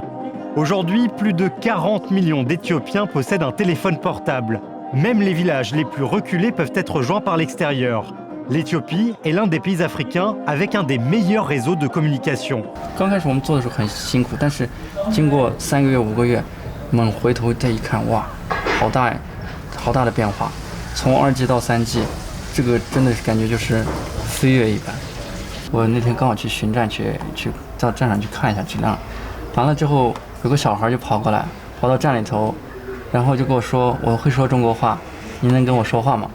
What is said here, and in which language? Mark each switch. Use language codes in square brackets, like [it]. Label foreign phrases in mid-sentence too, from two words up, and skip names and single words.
[fr] Aujourd'hui, plus de 40 millions d'Éthiopiens possèdent un téléphone portable. Même les villages les plus reculés peuvent être joints par l'extérieur. L'Éthiopie est l'un des pays africains avec un des meilleurs réseaux de communication. [zh] 刚开始我们做的时候很辛苦，但是经过3个月、5个月，我们回头再一看，哇，好大的变化。从2G 到3G，这个真的是感觉就是飞跃一般。我那天刚好去巡站，去到站上去看一下质量，完了之后有个小孩就跑过来，跑到站里头，然后就跟我说：“我会说中国话，您能跟我说话吗？”